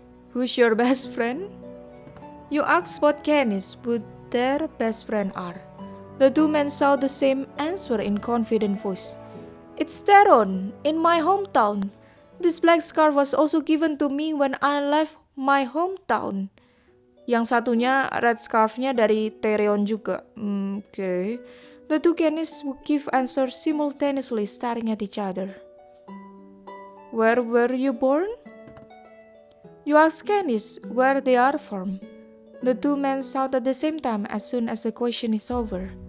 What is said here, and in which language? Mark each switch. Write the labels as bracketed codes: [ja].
[en] Who's your best friend? You ask what Kennys who their best friend are. The two men shout the same answer in confident voice. It's Teron, in my hometown. This black scarf was also given to me when I left my hometown. [id] Yang satunya red scarf-nya dari Teron juga. [en] Okay. The two Kennys would give answers simultaneously staring at each other. Where were you born? You ask Kennys where they are from. The two men shout at the same time as soon as the question is over.